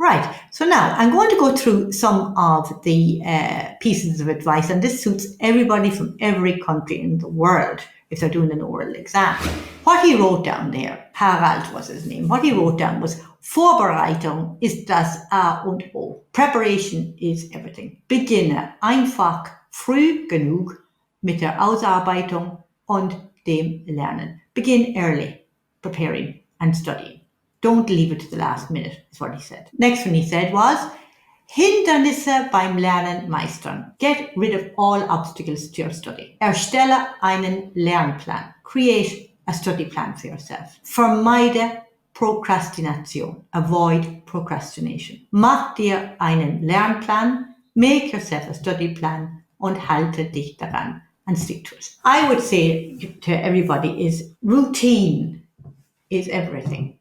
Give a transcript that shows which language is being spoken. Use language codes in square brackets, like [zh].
[en] Right, so now I'm going to go through some of the pieces of advice, and this suits everybody from every country in the world if they're doing an oral exam. What he wrote down there, Harald was his name, what he wrote down was [de] Vorbereitung ist das A und O. [en] Preparation is everything. [de] Beginne einfach früh genug mit der Ausarbeitung und dem Lernen. [en] Begin early, preparing and studying. Don't leave it to the last minute, is what he said. Next one he said was, [de] Hindernisse beim Lernen meistern. [en] Get rid of all obstacles to your study. [de] Erstelle einen Lernplan. [en] Create a study plan for yourself. [de] Vermeide Prokrastination. [en] Avoid procrastination. [de] Mach dir einen Lernplan. [en] Make yourself a study plan [de] und halte dich daran [en] and stick to it. I would say to everybody is routine is everything.